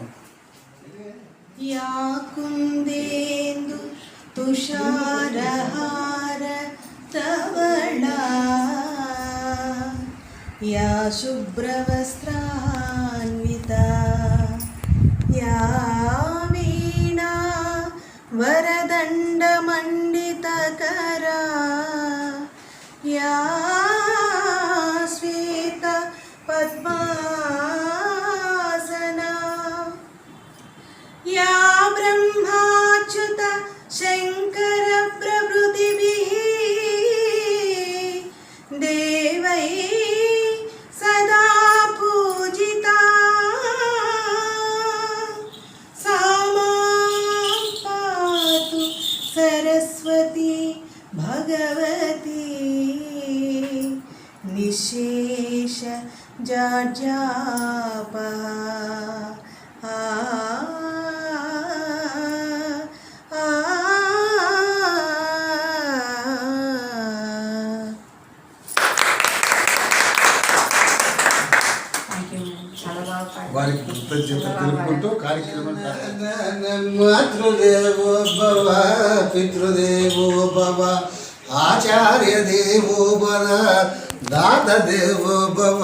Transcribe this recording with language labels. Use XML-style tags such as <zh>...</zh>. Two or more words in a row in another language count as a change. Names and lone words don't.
<sa>యా కుందేందు తుషారహార తవళా యా శుభ్రవస్త్రాన్వితా యా వీణా వరదండమండితకరా యా శ్వేత పద్మాసనా या ब्रह्माच्युत शंकर प्रभृतिभिः देवैः सदा पूजिता सा मां पातु सरस्वती भगवती निशेष जाड्यापा</sa> <te>వారికి కృతజ్ఞత తెలుపుకుంటూ కార్యక్రమం</te> <sa>మాతృదేవో భవ, పితృదేవో భవ, ఆచార్య దేవో భవ, దాత దేవో భవ.</sa>